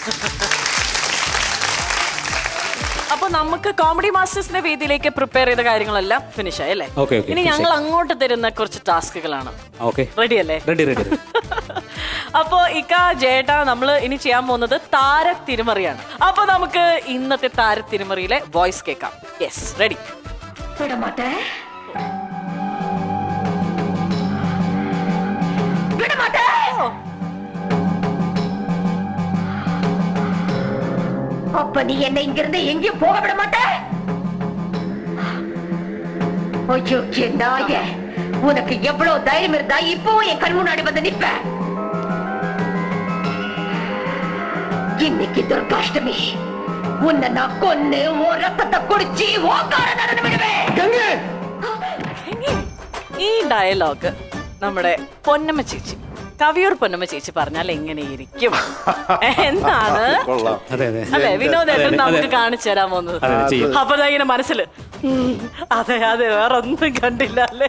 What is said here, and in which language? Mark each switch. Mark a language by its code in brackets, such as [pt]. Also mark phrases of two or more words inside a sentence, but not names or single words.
[ml] അപ്പൊ നമുക്ക് കോമഡി മാസ്റ്റേഴ്സിന്റെ വേദിയിലേക്ക് പ്രിപ്പയർ ചെയ്ത കാര്യങ്ങളെല്ലാം ഫിനിഷ് ആയി അല്ലേ? ഇനി ഞങ്ങൾ അങ്ങോട്ട് തരുന്ന കുറച്ച് ടാസ്കുകളാണ്. റെഡി അല്ലേ? റെഡി. അപ്പോ ഇക്ക ജേട്ടാ, നമ്മൾ ഇനി ചെയ്യാൻ പോകുന്നത് താര തിരുമറിയാണ്. അപ്പൊ നമുക്ക് ഇന്നത്തെ താര തിരുമറിയിലെ വോയിസ് കേൾക്കാം. [en] Yes, ready. [ta] அப்ப நீ என்ன இங்கிருந்து எங்கேயும் போக விட மாட்ட? ஐயோ நாய, உனக்கு எவ்வளவு தைரியம் இருந்தா இப்போ என் கண் முன்னாடி வந்து நிப்ப? இன்னைக்கு துர்காஷ்டமி, உன்னை நான் கொன்னு உன் ரத்தத்தை குடிச்சு ஓங்கார நடந்து விடுவேன். [ml] ഈ ഡയലോഗ് നമ്മുടെ പൊന്നമ്മ ചേച്ചി, കവിയൂർ പൊന്നമ്മ ചേച്ചി പറഞ്ഞാൽ എങ്ങനെയിരിക്കും എന്നാണ് അല്ലെ വിനോദേട്ടൻ നമുക്ക് കാണിച്ചു തരാൻ പോകുന്നത്. അപ്പൊ ഇങ്ങനെ മനസ്സില് അതെ അതെ വേറെ ഒന്നും കണ്ടില്ല അല്ലേ.